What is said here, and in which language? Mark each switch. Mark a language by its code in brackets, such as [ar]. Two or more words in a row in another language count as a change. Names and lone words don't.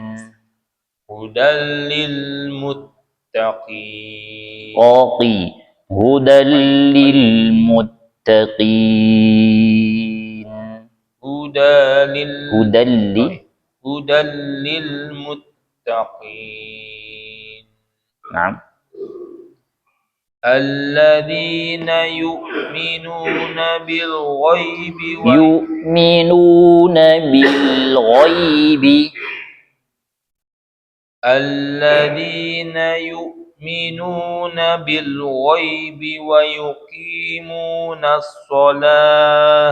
[ar] هدى للمتقين. قاقي. هدى للمتقين. هدى للمتقين. نعم. الذين يؤمنون بالغيب و يؤمنون بالغيب. الذين يؤمنون بالغيب ويقيمون الصلاة